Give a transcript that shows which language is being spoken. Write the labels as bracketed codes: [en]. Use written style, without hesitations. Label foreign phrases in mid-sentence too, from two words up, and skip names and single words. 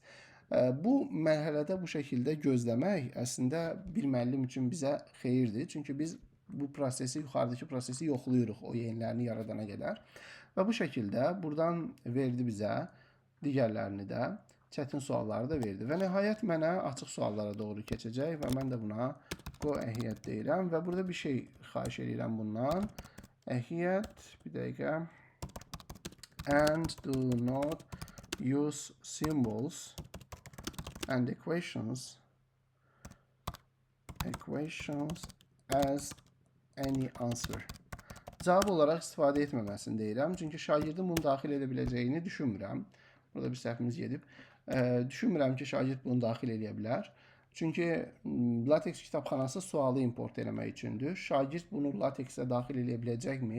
[az] Bu mərhələdə bu şəkildə gözləmək əslində bir müəllim üçün bizə xeyirdir. Çünki biz bu prosesi, yuxarıdakı prosesi yoxlayırıq o yenilərini yaradana qədər. Və bu şəkildə buradan verdi bizə digərlərini də, çətin sualları da verdi. Və nəhayət mənə açıq suallara doğru keçəcək və mən də buna [en] go ahead [az] deyirəm və burada bir şey xahiş edirəm bundan. Ahead, bir dəqiqə. [en] And do not use symbols and equations as any answer. [az] Cavab olaraq istifadə etməməsini deyirəm. Çünki şagirdin bunu daxil edə biləcəyini düşünmürəm. Burada bir səhvimiz gedib. Düşünmürəm ki, şagird bunu daxil edə bilər. Çünki LaTeX kitabxanası sualı import eləmək üçündür. Şagird bunu LaTeX-ə daxil edə biləcəkmi?